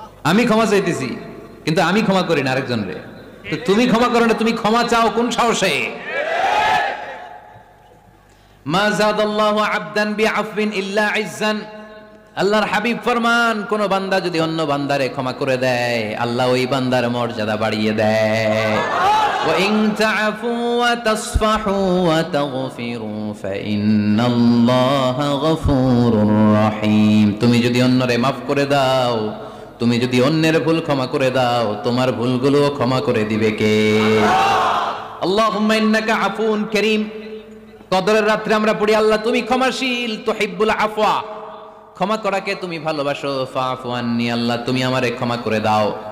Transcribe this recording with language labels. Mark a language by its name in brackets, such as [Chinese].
[Bangla] আমি ক্ষমা চাইতেছি কিন্তু আমি ক্ষমা করি না আরেকজনরে। তো তুমি ক্ষমা করো না, তুমি ক্ষমা চাও কোন সাহসে? [Arabic] মা যাদাল্লাহু আবদান বিআফবিন ইল্লা ইজ্জান, [Bangla] আল্লাহর হাবিব ফরমান কোন বান্দা যদি অন্য বান্দারে ক্ষমা করে দেয় আল্লাহ ওই বান্দার মর্যাদা বাড়িয়ে দেয়। [Arabic] وإن تعفوا وتصفحوا وتغفروا فإن الله غفور رحيم। [Bangla] তুমি যদি অন্যরে মাফ করে দাও, তুমি যদি অন্যের ভুল ক্ষমা করে দাও, তোমার ভুলগুলো ক্ষমা করে দিবে কে? [Arabic] আল্লাহুম্মা ইন্নাকা আফুন কারীম। [Bangla] কদরের রাত্রে আমরা পড়ি, আল্লাহ তুমি ক্ষমাশীল, [Arabic] তুহিব্বুল আফওয়া, [Bangla] ক্ষমা করাকে তুমি ভালোবাসো, [Arabic] ফাআফু আন্নি, [Bangla] আল্লাহ তুমি আমারে ক্ষমা করে দাও।